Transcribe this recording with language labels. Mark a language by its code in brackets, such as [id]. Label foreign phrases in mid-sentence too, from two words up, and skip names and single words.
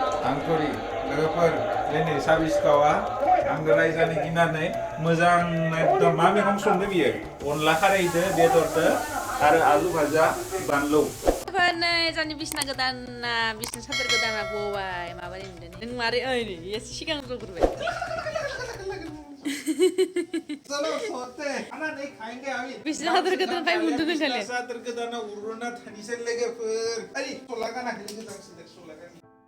[brx] आंखरि लोगोफोर दिनै साबि सिखावा आंनो रायजानो गिनानै मोजां एकदम मा मैगं संदों बियो अनला खारैदो बेदरदो आरो आलु भाजा बानलु नै जानि बिसना गोदाना बिसना सादोर गोदाना बबाय माबानि नुदों नों मारै ओइ एसे सिगां जग्रोबाय [hi] चलो सोते आना नहीं खाएंगे अभी [brx] बिसना सादोर गोदान काय मुंदुं होनले सादोर गोदाना उरुना थानिसे लोगोफोर अरे सोलागा ना सोलागा